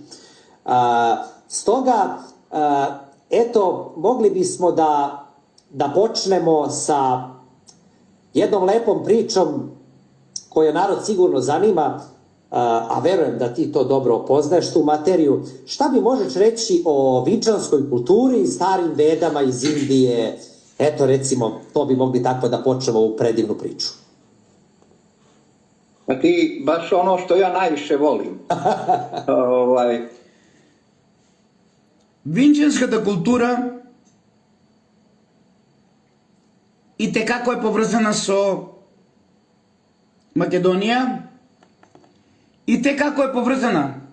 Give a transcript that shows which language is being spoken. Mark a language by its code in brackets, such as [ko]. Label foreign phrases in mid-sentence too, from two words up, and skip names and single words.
[sr] Stoga, eto, mogli bismo da počnemo sa jednom lepom pričom koja narod sigurno zanima, a verujem da ti to dobro poznaješ tu materiju. Šta mi možeš reći o vinčanskoj kulturi i starim vedama iz Indije? Eto, recimo, to bi mogli tako da počnemo ovu predivnu priču. A ti baš ono što ja najviše volim. [mk] Винчанската култура и те како е поврзана со Македонија и те како е поврзана